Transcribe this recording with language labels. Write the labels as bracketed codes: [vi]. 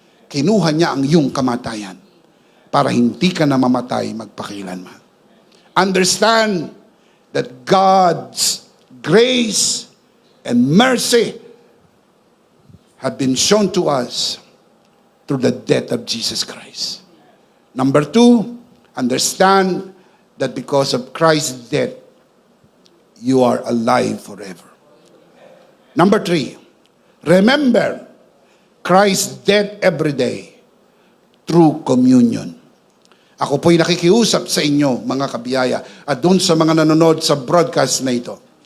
[tl] Kinuha niya ang iyong kamatayan para hindi ka na mamatay magpakailanman. [en] Understand that God's grace and mercy have been shown to us through the death of Jesus Christ. Number 2, understand that because of Christ's death, you are alive forever. Number 3, remember Christ's death every day through communion. [tl] Ako po'y nakikiusap sa inyo, mga kabiyaya, at doon sa mga nanonood sa broadcast na ito.